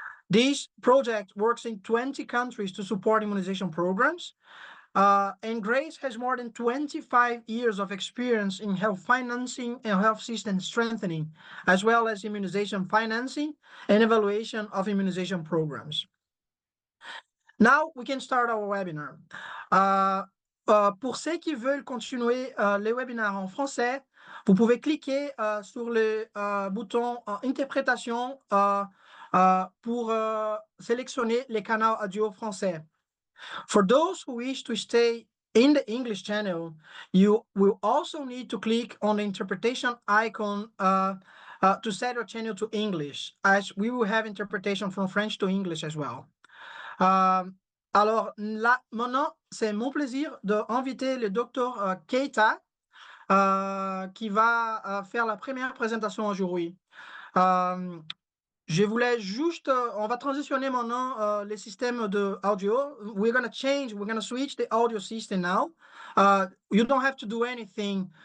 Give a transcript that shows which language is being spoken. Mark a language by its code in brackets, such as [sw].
[en] This project works in 20 countries to support immunization programs. And Grace has more than 25 years of experience in health financing and health system strengthening, as well as immunization financing and evaluation of immunization programs. Now we can start our webinar. [fr] Pour ceux qui veulent continuer les webinaires en français, vous pouvez cliquer sur le bouton interprétation pour sélectionner les canaux audio français. [en] For those who wish to stay in the English channel, you will also need to click on the interpretation icon to set your channel to English, as we will have interpretation from French to English as well. [fr] Alors là, maintenant, c'est mon plaisir d'inviter le Dr. Keita, qui va faire la première présentation aujourd'hui. Je voulais juste, on va transitionner maintenant les systèmes de audio. [en] We're going to switch the audio system now. You don't have to do anything.